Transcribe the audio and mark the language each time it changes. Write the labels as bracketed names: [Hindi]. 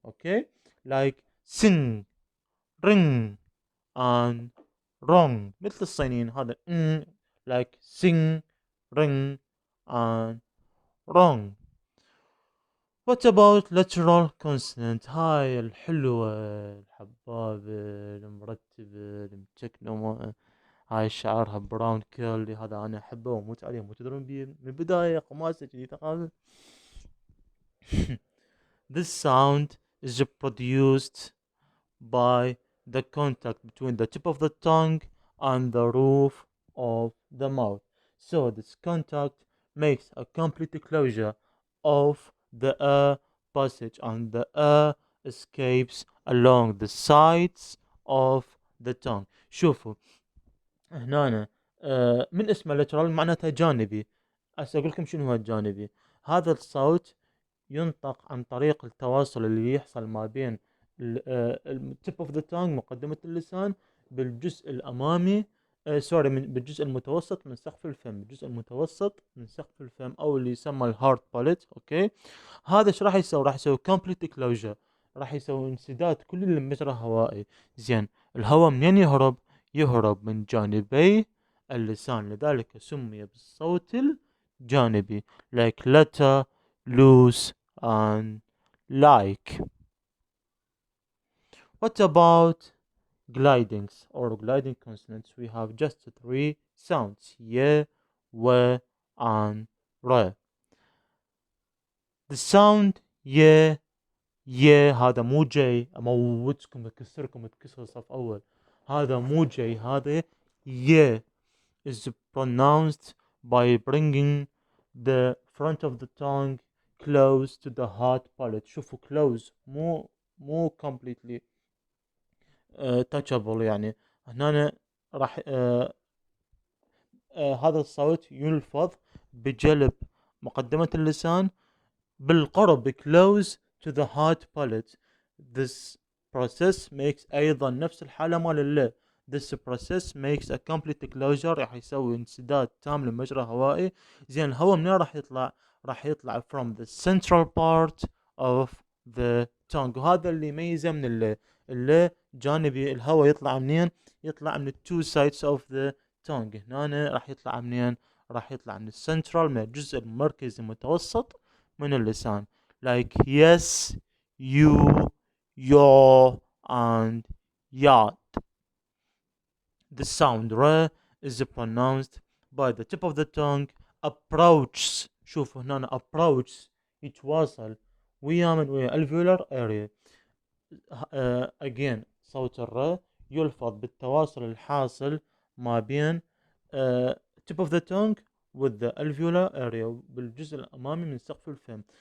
[English] Okay, like sing, ring, and wrong. [Arabic] مثل الصينيين هذا [English] like sing, ring, and wrong. What about lateral consonant؟ [Arabic] هاي الحلوة الحبابة المرتبة المتكنمة، هاي شعرها براون كيرلي، هذا انا احبه واموت عليه. مو تدرون بيه من البداية قماسة كذي ثقافة. [English] This sound is produced by the contact between the tip of the tongue and the roof of the mouth. So this contact makes a complete closure of the air passage, and the air escapes along the sides of the tongue. [Arabic] شوفوا هنا من اسمه lateral معناته جانبي. هسه اقول لكم شنو هو الجانبي. هذا الصوت ينطق عن طريق التواصل اللي يحصل ما بين التip اوف ذا تانج مقدمة اللسان بالجزء الامامي سوري بالجزء المتوسط من سقف الفم، الجزء المتوسط من سقف الفم او اللي يسمى الهارد باليت. اوكي، هذا ايش راح يسوي؟ راح يسوي كومبليت كلوجر، راح يسوي انسداد كل المجرى الهوائي. زين، الهواء منين يهرب؟ يهرب من جانبي اللسان، لذلك سمي بالصوت الجانبي [English] like letter, loose, and like. What about glidings or gliding consonants, we have just three sounds: y, w, and r. The sound [Arabic] ي هذا مو جاي اموتكم اكسركم تكسر صف اول، هذا مو جاي، هذا ي [English] is pronounced by bringing the front of the tongue close to the hard palate. [Arabic] شوفوا close، مو [English] completely touchable. [Arabic] يعني هنا راح هذا الصوت يلفظ بجلب مقدمة اللسان بالقرب [English] close to the hard palate. This process makes [Arabic] أيضا نفس الحالة مال اللي. [English] This process makes a complete closure، [Arabic] راح يسوي انسداد تام للمجرى الهوائي. زين الهواء منين راح يطلع؟ راح يطلع [English] from the central part of the tongue، [Arabic] وهذا اللي يميزه من اللي جانبي الهواء يطلع منين؟ يطلع من [English] two sides of the tongue. [Arabic] هنا راح يطلع منين؟ راح يطلع من السنترال، من الجزء المركزي المتوسط من اللسان. [English] like yes, you, your, and yacht. The sound r is pronounced by the tip of the tongue approaches. [Arabic] شوفوا هنا approaches يتواصل ويا من ويا alveolar area. again صوت الر يلفظ بالتواصل الحاصل ما بين [English] tip of the tongue with the alveolar area، [Arabic] بالجزء الأمامي من سقف الفم.